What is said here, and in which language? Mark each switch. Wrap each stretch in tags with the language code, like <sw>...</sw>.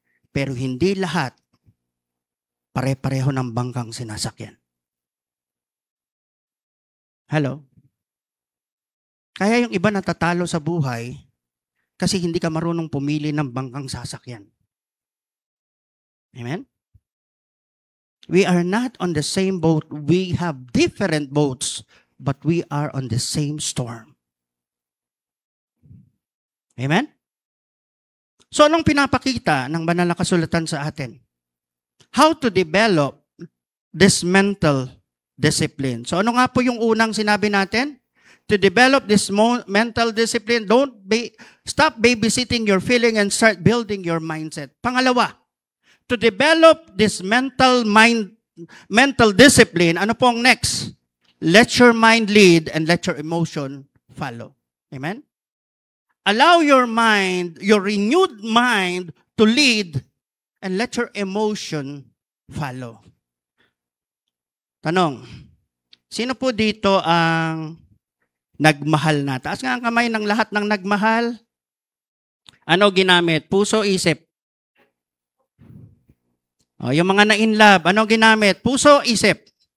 <tl>Pero hindi lahat pare-pareho ng bangkang sinasakyan.</tl> <en>Hello?</en> <tl>Kaya yung iba natatalo sa buhay kasi hindi ka marunong pumili ng bangkang sasakyan. Amen?</tl> <en>We are not on the same boat. We have different boats, but we are on the same storm. Amen?</en> <tl>So anong pinapakita ng banal na kasulatan sa atin?</tl> <en>How to develop this mental discipline. So</en> <tl>ano nga po yung unang sinabi natin?</tl> <en>To develop this mental discipline, stop babysitting your feeling and start building your mindset. Pangalawa, to develop this mental discipline,</en> <tl>ano pong</tl> <en>next? Let your mind lead and let your emotion follow. Amen? Allow your mind, your renewed mind to lead and let your emotion follow.</en> <tl>Tanong, sino po dito ang nagmahal na? Taas nga ang kamay ng lahat ng nagmahal. Ano ginamit? Puso, isip. O, yung mga na-in love, ano ginamit? Puso, isip.</tl>